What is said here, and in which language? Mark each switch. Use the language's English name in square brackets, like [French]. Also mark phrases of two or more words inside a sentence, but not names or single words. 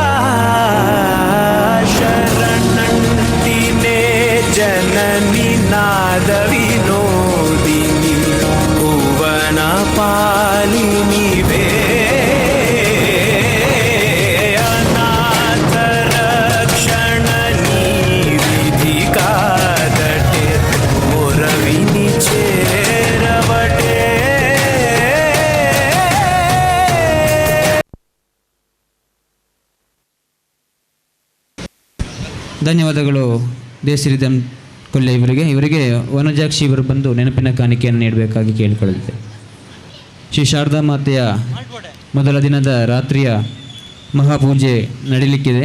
[Telugu] శరణంటినే జనని నాద వినోదిని భువన పాలినివే అనాథ రక్షణ నీ విధి కాదటే మొరవిని చేరవటే [Kannada] ಧನ್ಯವಾದಗಳು ದೇಶರಿದಂ ಕೊಲ್ಲೆ ಇವರಿಗೆ ವನಜಾಕ್ಷಿ ಇವರು ಬಂದು ನೆನಪಿನ ಕಾಣಿಕೆಯನ್ನು ನೀಡಬೇಕಾಗಿ ಕೇಳಿಕೊಳ್ಳುತ್ತೆ. ಶ್ರೀ ಶಾರದಾ ಮಾತೆಯ ಮೊದಲ ದಿನದ ರಾತ್ರಿಯ ಮಹಾಪೂಜೆ ನಡೀಲಿಕ್ಕಿದೆ.